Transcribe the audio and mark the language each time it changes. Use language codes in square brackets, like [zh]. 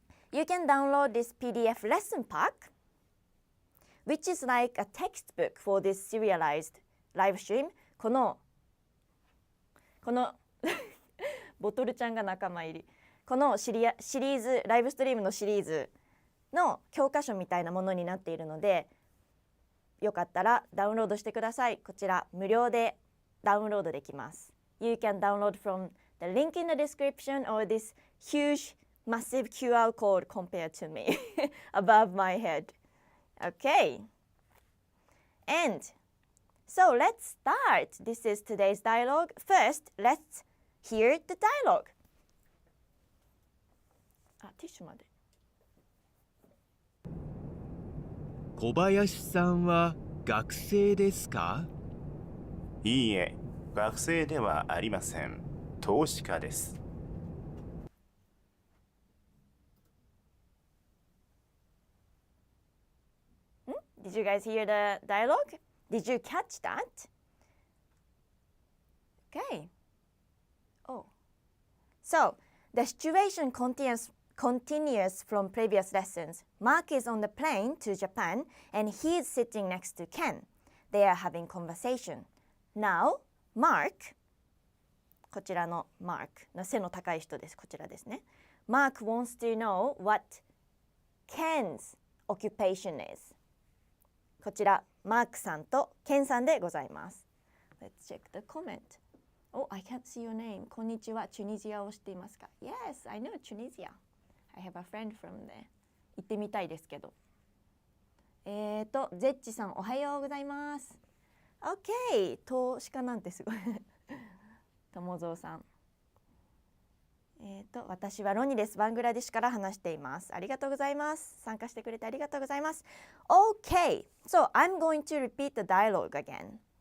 [en] You can download this PDF lesson pack, which is like a textbook for this serialized live stream. [ja] このボトルちゃんが仲間入り。このシリーズ、ライブストリームのシリーズの教科書みたいなものになっているので、よかったらダウンロードしてください。こちら無料でダウンロードできます。 [en] You can download from the link in the description or this huge, massive QR code compared to me above my head. Okay. And so let's start. This is today's dialogue. First, let's hear the dialogue. [ja] ティッシュまで。小林さんは学生ですか？いいえ、学生ではありません。投資家です。 [en] Did you guys hear the dialogue? Did you catch that? Okay. So, The situation continues from previous lessons. Mark is on the plane to Japan and he is sitting next to Ken. They are having conversation. [ja] Now, Mark, こちらの Mark の背の高い人です。こちらですね。 [en] Mark wants to know what Ken's occupation is. [ja] こちら、マークさんとケンさんでございます。 [en] Let's check the comment. Oh, I can't see your name. [ja] こんにちは。チュニジアを知っていますか？ [en] Yes, I know Tunisia. I have a friend from there. [ja] 行ってみたいですけど。ゼッチさんおはようございます。 OK。 投資家なんてすごい。友蔵さん。私はロニです。バングラデシュから話しています。ありがとうございます。参加してくれてありがとうございます。 [en] OK。 So I'm going to repeat the dialogue again.